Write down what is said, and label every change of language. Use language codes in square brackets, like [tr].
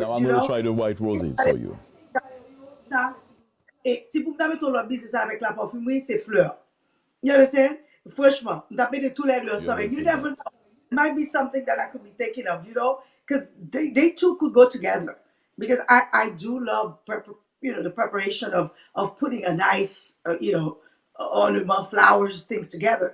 [en] Now I'm going to try the white roses for you. [fr] Et si vous me mettez l'autre business avec la parfumerie, c'est fleurs. [en] You understand? [fr] Franchement, vous mettez tous les deux ensemble. [en] You never know. It might be something that I could be thinking of, because they two could go together. Because I do love, the preparation of putting a nice, ornament, flowers, things together.